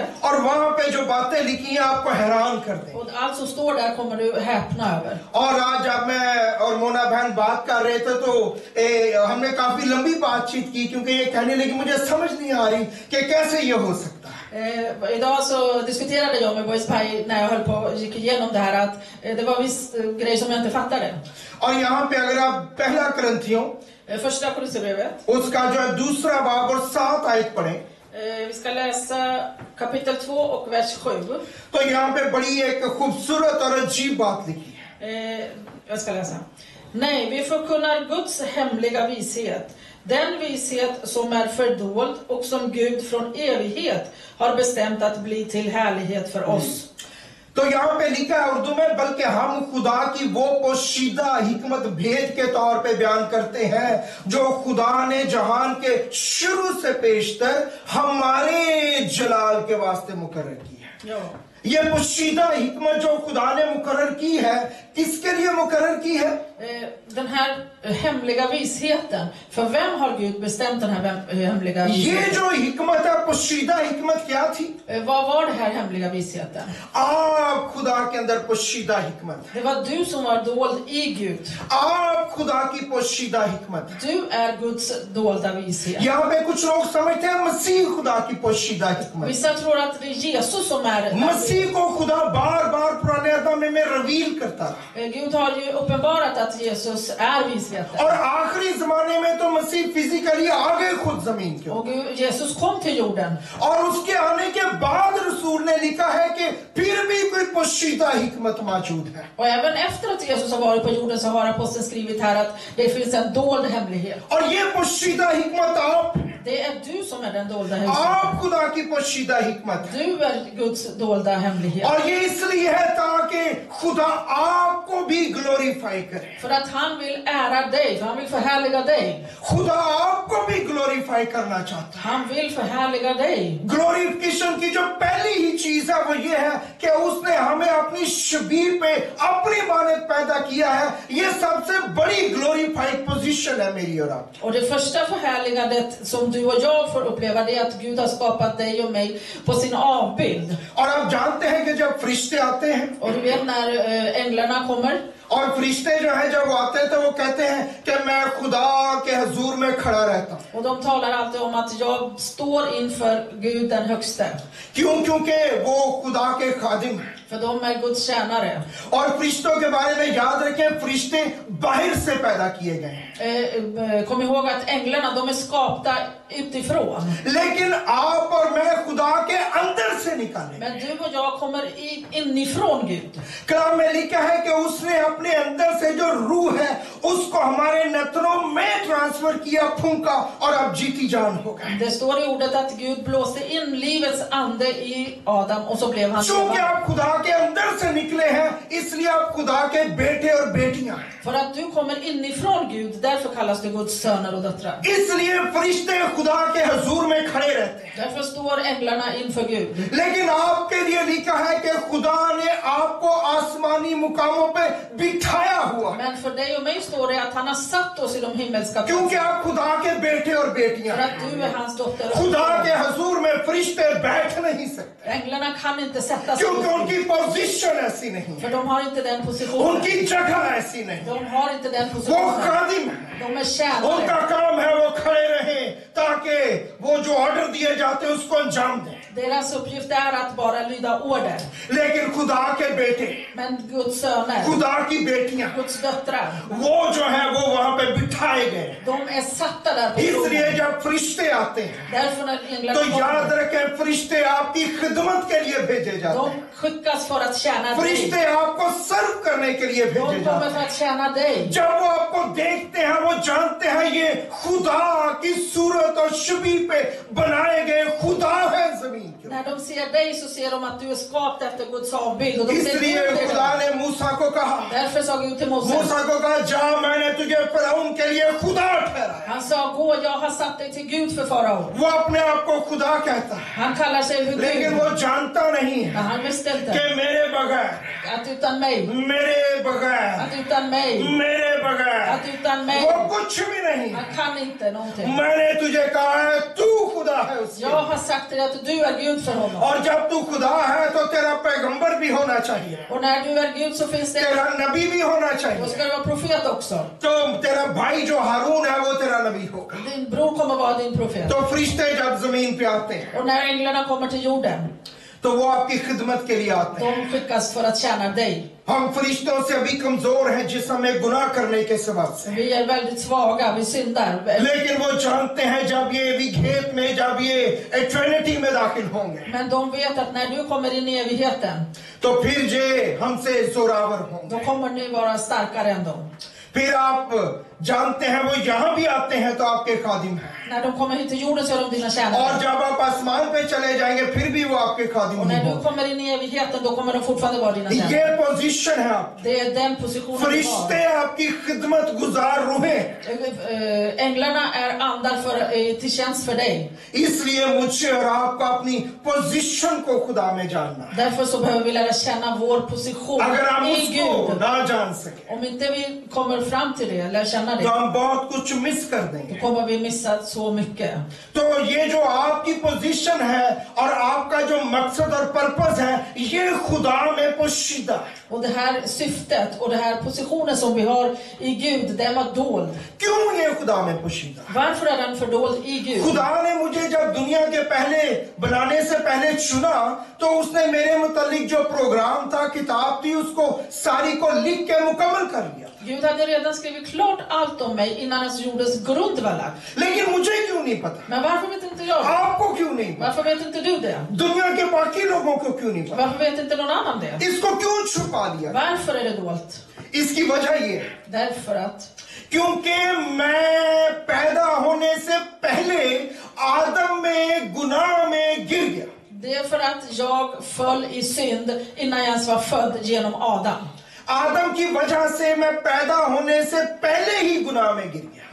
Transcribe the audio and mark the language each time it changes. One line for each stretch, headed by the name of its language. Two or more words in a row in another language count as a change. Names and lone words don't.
Urdu: اور وہاں پے جو باتیں لکھی ہیں آپ کو حیران کر دیں.
Swedish: och allt som står där kommer du häpna över.
Urdu: اور آج جب میں اور مونا بہن بات کر رہے تھے تو ہم نے کافی لمبی بات چیت کی، کیونکہ یہ کہنے لگی مجھے سمجھ نہیں آ رہی کہ کیسے یہ ہو سکتا ہے.
Swedish: Idag så diskuterade jag med Boys Pie när jag höll på gick igenom det här att det var viss grejer som jag inte fattade.
Urdu: اور یہاں پے اگر آپ پہلا کرنتھیوں
Swedish: Första Korinthierbrevet,
Urdu: اس کا جو ہے دوسرا باب اور 7 آیت پڑھیں
Swedish: vi ska läsa kapitel 2 och vers 7.
Urdu: تو یہاں پے بڑی ایک خوبصورت اور عجیب بات لکھی ہے.
Swedish: Jag ska läsa. Nej, vi förkunnar Guds hemliga vishet. Den vishet som är fördold och som Gud från evighet har bestämt att bli till härlighet för oss.
Urdu: تو یہاں پے لکھا ہے اردو میں، بلکہ ہم خدا کی وہ پوشیدہ حکمت بھید کے طور پے بیان کرتے ہیں جو خدا نے جہان کے شروع سے پیشتر ہمارے جلال کے واسطے مقرر کی ہے.
Swedish: Ja.
Urdu: یہ پوشیدہ حکمت جو خدا نے مقرر کی ہے، کس کے لیے مقرر کی ہے?
Swedish: Den här hemliga visheten, för vem har Gud bestämt den här hemliga
Urdu: یہ
Swedish: visheten?
Urdu: جو حکمت ہے، پوشیدہ حکمت کیا تھی?
Swedish: Vad var det här hemliga visheten?
Urdu: آپ خدا کے اندر پوشیدہ حکمت,
Swedish: Det var du som var dold i Gud.
Urdu: آپ خدا کی پوشیدہ حکمت.
Swedish: Du är Guds dolda vishet.
Urdu: یہاں پے کچھ لوگ سمجھتے ہیں مسیح خدا کی پوشیدہ حکمت.
Swedish: Vissa tror att det är Jesus som är
Urdu: مسیح کو خدا بار بار پرانے عہد میں ریویل کرتا رہا,
Swedish: Gud har ju uppenbarat att Jesus är visheten.
Urdu: اور آخری زمانے میں تو مسیح فزیکلی آ گئے خود زمین کے,
Swedish: Och Jesus kom till jorden.
Urdu: اور اس کے آنے کے بعد رسول نے لکھا ہے کہ پھر بھی کوئی پوشیدہ حکمت موجود ہے.
Swedish: Och även efter att Jesus har varit på jorden så har aposteln skrivit här att det finns en dold hemlighet.
Urdu: اور یہ پوشیدہ حکمت آپ,
Swedish: Det är du som är den dolda hemligheten.
Urdu: آپ خدا کی پوشیدہ حکمت ہے.
Swedish: Du är Guds dolda hemlighet.
Urdu: اور یہ اس لیے ہے تاکہ خدا آپ کو بھی گلوریفائی کرے,
Swedish: För att han vill ära dig, för han vill förhärliga dig.
Urdu: خدا آپ کو بھی گلوریفائی کرنا چاہتا ہے.
Swedish: Han vill förhärliga dig.
Urdu: گلورفیکیشن کی جو پہلی ہی چیز ہے وہ یہ ہے کہ اس نے ہمیں اپنی شبیہ پے اپنی مانند پیدا کیا ہے. یہ سب سے بڑی
English: glorified position
Urdu: ہے میری اور آپ کی.
Swedish: Och det första förhärligandet som du och jag får uppleva, det är att Gud har skapat dig och mig på sin avbild.
Urdu: اور آپ جانتے ہیں کہ جب فرشتے آتے ہیں,
Swedish: Och du vet när änglarna kommer,
Urdu: اور فرشتے جو ہیں جب وہ آتے ہیں تو وہ کہتے ہیں کہ میں خدا کے حضور میں کھڑا رہتا ہوں.
Swedish: och de talar alltid om att jag står inför Gud den högste.
Urdu: کیوں? کیونکہ وہ خدا کے خادم ہیں.
Swedish: För de är Guds tjänare.
Urdu: اور فرشتوں کے بارے میں یاد رکھیں، فرشتے باہر سے پیدا کیے گئے ہیں,
Swedish: Kom ihåg att änglarna, de är skapta utifrån.
Urdu: لیکن آپ اور میں خدا کے اندر سے نکالے.
Swedish: Men du och jag kommer inifrån Gud.
Urdu: کلام میں لکھا ہے کہ اس نے اپنے اندر سے جو روح ہے اس کو ہمارے نتھنوں میں ٹرانسفر کیا، پھونکا، اور اب جیتی جان ہو گئے.
Swedish: Det står i ordet att Gud blåste in livets ande i Adam och så blev han
Urdu: کیونکہ
Swedish: levande.
Urdu: آپ خدا کے اندر سے نکلے ہیں، اس لیے آپ خدا کے بیٹے اور بیٹیاں ہیں.
Swedish: För att du kommer inifrån Gud, därför kallas du Guds söner och döttrar.
Urdu: اس لیے فرشتے خدا کے حضور میں کھڑے رہتے ہیں.
Swedish: Därför står änglarna inför Gud.
Urdu: لیکن آپ کے لیے لکھا ہے کہ خدا نے آپ کو آسمانی مقاموں پے بٹھایا ہوا,
Swedish: Men för dig och mig står det att han har satt oss i de himmelska
Urdu: کیونکہ
Swedish: platser.
Urdu: آپ خدا کے بیٹے اور بیٹیاں
Swedish: För
Urdu: ہیں.
Swedish: att du är hans dotter och
Urdu: خدا کے
Swedish: son.
Urdu: حضور میں فرشتے بیٹھ نہیں سکتے,
Swedish: Änglarna kan inte sätta sig
Urdu: کیونکہ
Swedish: vid
Urdu: ان کی پوزیشن ایسی نہیں ہے,
Swedish: för de har inte den positionen.
Urdu: ان کی جگہ ایسی نہیں.
Swedish: De har inte den
Urdu: وہ
Swedish: positionen.
Urdu: خادم ہے,
Swedish: De är
Urdu: ان کا
Swedish: tjänare.
Urdu: کام ہے وہ کھڑے رہیں تاکہ وہ جو آرڈر دیے جاتے ہیں اس کو انجام دیں.
Swedish: Deras uppgift är att bara lyda order.
Urdu: لیکن خدا کے بیٹے,
Swedish: Men Guds söner,
Urdu: خدا کی بیٹیاں,
Swedish: Guds döttrar,
Urdu: وہ جو ہے وہ وہاں پے بٹھائے گئے.
Swedish: de är satta där på
Urdu: اس لیے
Swedish: tronen.
Urdu: جب فرشتے آتے ہیں
Swedish: Därför när
Urdu: تو
Swedish: änglarna
Urdu: یاد
Swedish: kommer,
Urdu: رکھیں، فرشتے آپ کی خدمت کے لیے بھیجے جاتے
Swedish: de
Urdu: ہیں.
Swedish: skickas för att tjäna dig.
Urdu: فرشتے آپ کو سرو کرنے کے لیے
Swedish: De
Urdu: بھیجے
Swedish: kommer
Urdu: جاتے
Swedish: för
Urdu: ہیں.
Swedish: att tjäna dig.
Urdu: جب وہ آپ کو دیکھتے ہیں وہ جانتے ہیں یہ خدا کی صورت اور چھوی پے بنائے گئے خدا ہے زمین کے.
Swedish: När de ser dig så ser de att du är skapt efter Guds avbild. Och de ser
Urdu: اس لیے
Swedish: Gud i
Urdu: خدا
Swedish: dig.
Urdu: نے موسیٰ کو کہا,
Swedish: Därför sa Gud till Moses.
Urdu: موسیٰ کو کہا، جا میں نے تجھے فرعون کے لیے خدا ٹھہرایا.
Swedish: Han sa, gå, jag har satt dig till Gud för farao.
Urdu: وہ اپنے آپ کو خدا کہتا ہے,
Swedish: Han kallar sig för
Urdu: لیکن
Swedish: Gud.
Urdu: وہ جانتا نہیں
Swedish: Men
Urdu: ہے
Swedish: han visste
Urdu: کہ
Swedish: inte
Urdu: میرے بغیر,
Swedish: att utan mig,
Urdu: میرے بغیر,
Swedish: att utan mig,
Urdu: میرے بغیر
Swedish: att utan mig,
Urdu: وہ کچھ بھی نہیں.
Swedish: han kan inte någonting.
Urdu: میں نے تجھے کہا ہے تو خدا ہے اس کے.
Swedish: Jag har sagt till dig att du är Gud för honom.
Urdu: اور جب تو خدا ہے تو تیرا پیغمبر بھی ہونا چاہیے,
Swedish: Och när du är Gud så finns det,
Urdu: تیرا نبی بھی ہونا
Swedish: då
Urdu: چاہیے.
Swedish: ska du vara profet också.
Urdu: تو تیرا بھائی جو ہارون ہے وہ تیرا نبی ہوگا.
Swedish: Din bror kommer vara din profet.
Urdu: تو فرشتے جب زمین پے آتے ہیں
Swedish: Och när änglarna kommer till jorden,
Urdu: تو وہ آپ کی خدمت کے لیے آتے ہیں.
Swedish: de skickas för att tjäna dig.
Urdu: ہم فرشتوں سے ابھی کمزور ہیں جس ہمیں گناہ کرنے کے سبب سے,
Swedish: Vi är väldigt svaga, vi syndar.
Urdu: لیکن وہ جانتے ہیں جب یہ وگھیت میں، جب یہ ایٹرنٹی میں داخل ہوں گے
Swedish: Men de vet att när du kommer in i evigheten,
Urdu: تو پھر جے ہم سے زوراور ہوں گے.
Swedish: då kommer ni vara starkare än dem.
Urdu: پھر آپ جانتے ہیں وہ یہاں بھی آتے ہیں تو آپ کے خادم ہیں,
Swedish: När de kommer hit till jorden så är de dina
Urdu: اور
Swedish: tjänare.
Urdu: جب آپ آسمان پے چلے جائیں گے پھر بھی وہ آپ کے خادم
Swedish: Och när du
Urdu: ہوں گے.
Swedish: kommer in i evigheten, då kommer de fortfarande vara dina
Urdu: یہ
Swedish: tjänare.
Urdu: پوزیشن ہے آپ,
Swedish: Det är den positionen du
Urdu: فرشتے
Swedish: har.
Urdu: آپ کی خدمت گزار روحیں,
Swedish: Änglarna är andar till tjänst för dig.
Urdu: اس لیے مجھے اور آپ کو اپنی پوزیشن کو خدا میں جاننا ہے.
Swedish: Därför så behöver vi lära känna vår position
Urdu: اگر ہم
Swedish: i
Urdu: اس کو
Swedish: Gud.
Urdu: نہ جان سکے
Swedish: Om inte vi kommer fram till det, lär känna
Urdu: تو
Swedish: det,
Urdu: ہم بہت کچھ مس کر
Swedish: då
Urdu: دیں گے.
Swedish: kommer vi missa så mycket.
Urdu: تو یہ جو آپ کی پوزیشن ہے اور آپ کا جو مقصد اور پرپز ہے، یہ خدا میں پوشیدہ ہے.
Swedish: Och det här syftet och den här positionen som vi har i Gud, den var dold.
Urdu: کیوں یہ خدا میں پوشیدہ ہے?
Swedish: Varför är den fördold i Gud?
Urdu: خدا نے مجھے جب دنیا کے پہلے بنانے سے پہلے چنا تو اس نے میرے متعلق جو پروگرام تھا، کتاب تھی، اس کو ساری کو لکھ کے مکمل کر لیا.
Swedish: Gud hade redan skrivit klart allt om mig innan ens jordens grund var lagd.
Urdu: لیکن مجھے کیوں نہیں پتا?
Swedish: Men varför vet inte jag det?
Urdu: آپ کو کیوں نہیں پتا?
Swedish: Varför vet inte du det?
Urdu: دنیا کے باقی لوگوں کو کیوں نہیں پتا?
Swedish: Varför vet inte någon annan det?
Urdu: اس کو کیوں چھپا دیا?
Swedish: Varför är det dolt?
Urdu: اس کی وجہ یہ ہے
Swedish: Därför att
Urdu: کیونکہ میں پیدا ہونے سے پہلے آدم میں گناہ میں گر گیا.
Swedish: det är för att jag föll i synd innan jag ens var född genom Adam.
Urdu: آدم کی وجہ سے میں پیدا ہونے سے پہلے ہی گناہ میں گر گیا.